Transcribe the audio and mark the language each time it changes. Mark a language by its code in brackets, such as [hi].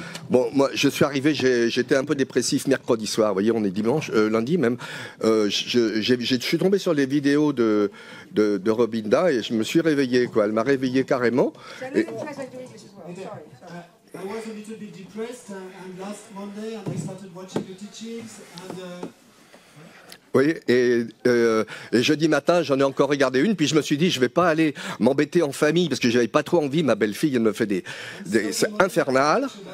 [fr] Bon, moi, je suis arrivé, j'étais un peu dépressif mercredi soir, vous voyez, on est dimanche, lundi même. Je suis tombé sur les vidéos de Robina et je me suis réveillé, quoi. Elle m'a réveillé carrément. Et... [en] I was a little bit depressed and last Monday and I started watching the teachings and [fr] oui, et jeudi matin, j'en ai encore regardé une, puis je me suis dit, je vais pas aller m'embêter en famille, parce que j'avais pas trop envie, ma belle-fille, elle me fait c'est infernal.